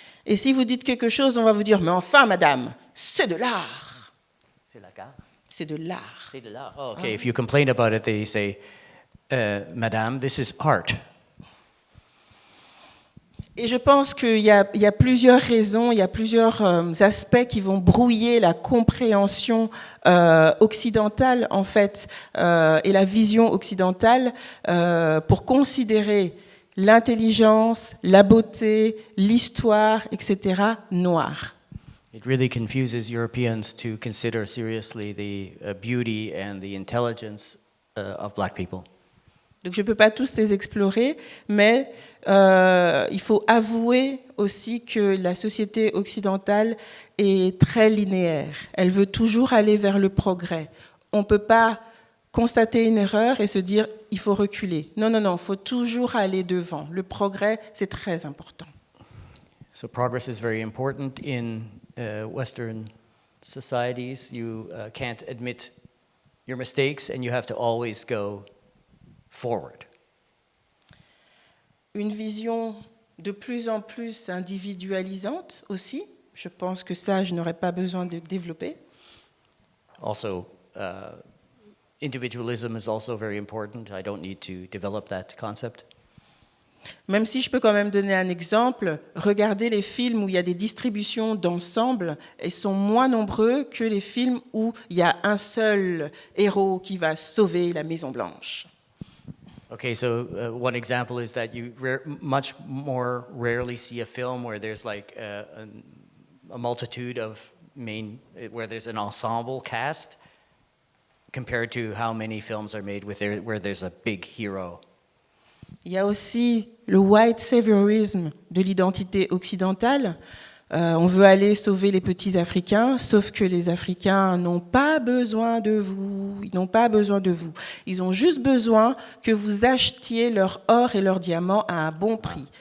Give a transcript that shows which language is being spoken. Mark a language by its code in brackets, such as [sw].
[fr] Et si vous dites quelque chose, on va vous dire « Mais enfin, madame, c'est de l'art !» C'est la carte. C'est de l'art. C'est de l'art. [en] Oh, okay. If you complain about it, they say, Madame, this is art. [fr] Et je pense qu'il y a plusieurs raisons, il y a plusieurs aspects qui vont brouiller la compréhension occidentale, en fait, et la vision occidentale pour considérer l'intelligence, la beauté, l'histoire, etc., noire. [en] It really confuses Europeans to consider seriously the beauty and the intelligence of black people. [fr] Donc je ne peux pas tous les explorer, mais il faut avouer aussi que la société occidentale est très linéaire. Elle veut toujours aller vers le progrès. On ne peut pas constater une erreur et se dire « il faut reculer ». Non, non, non, il faut toujours aller devant. Le progrès, c'est très important. [en] So progress is very important in Western societies. You can't admit your mistakes and you have to always go forward. [fr] Une vision de plus en plus individualisante aussi. Je pense que ça, je n'aurais pas besoin de développer. [en] Also, individualism is also very important. I don't need to develop that concept. [fr] Même si je peux quand même donner un exemple, regardez les films où il y a des distributions d'ensemble, ils sont moins nombreux que les films où il y a un seul héros qui va sauver la Maison Blanche. [en] Okay, so one example is that you much more rarely see a film where there's like a multitude of where there's an ensemble cast compared to how many films are made where there's a big hero. [fr] Il y a aussi le white saviorisme de l'identité occidentale. On veut aller sauver les petits Africains, sauf que les Africains n'ont pas besoin de vous. Ils n'ont pas besoin de vous. Ils ont juste besoin que vous achetiez leur or et leurs diamants à un bon prix.